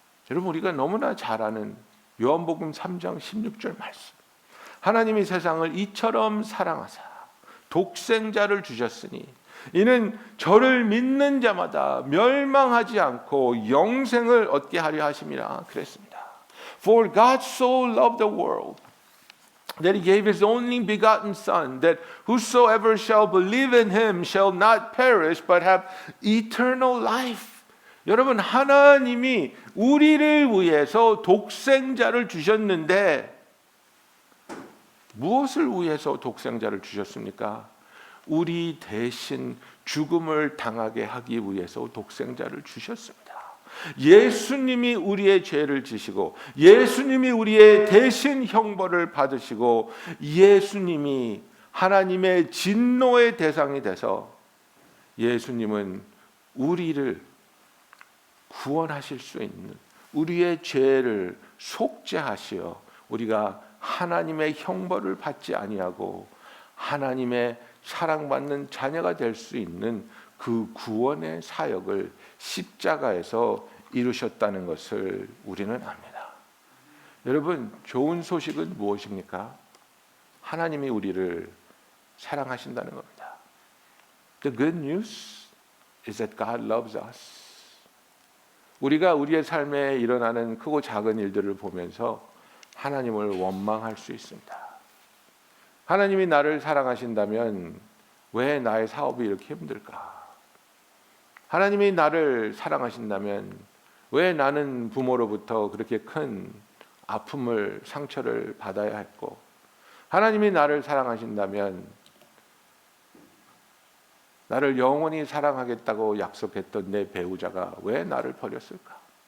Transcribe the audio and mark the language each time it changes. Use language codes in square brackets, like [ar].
[ko] 여러분, 우리가 너무나 잘 아는 요한복음 3장 16절 말씀, 하나님이 세상을 이처럼 사랑하사 독생자를 주셨으니 이는 저를 믿는 자마다 멸망하지 않고 영생을 얻게 하려 하심이라 그랬습니다. [en] For God so loved the world that he gave his only begotten Son, that whosoever shall believe in him shall not perish but have eternal life. [ko] 여러분, 하나님이 우리를 위해서 독생자를 주셨는데 무엇을 위해서 독생자를 주셨습니까? 우리 대신 죽음을 당하게 하기 위해서 독생자를 주셨습니다. 예수님이 우리의 죄를 지시고 예수님이 우리의 대신 형벌을 받으시고 예수님이 하나님의 진노의 대상이 돼서 예수님은 우리를 구원하실 수 있는 우리의 죄를 속죄하시어 우리가 하나님의 형벌을 받지 아니하고 하나님의 사랑받는 자녀가 될 수 있는 그 구원의 사역을 십자가에서 이루셨다는 것을 우리는 압니다. 여러분, 좋은 소식은 무엇입니까? 하나님이 우리를 사랑하신다는 겁니다. [en] The good news is that God loves us. [ko] 우리가 우리의 삶에 일어나는 크고 작은 일들을 보면서 하나님을 원망할 수 있습니다. 하나님이 나를 사랑하신다면 왜 나의 사업이 이렇게 힘들까? 하나님이 나를 사랑하신다면 왜 나는 부모로부터 그렇게 큰 아픔을, 상처를 받아야 했고, 하나님이 나를 사랑하신다면 나를 영원히 사랑하겠다고 약속했던 내 배우자가 왜 나를 버렸을까?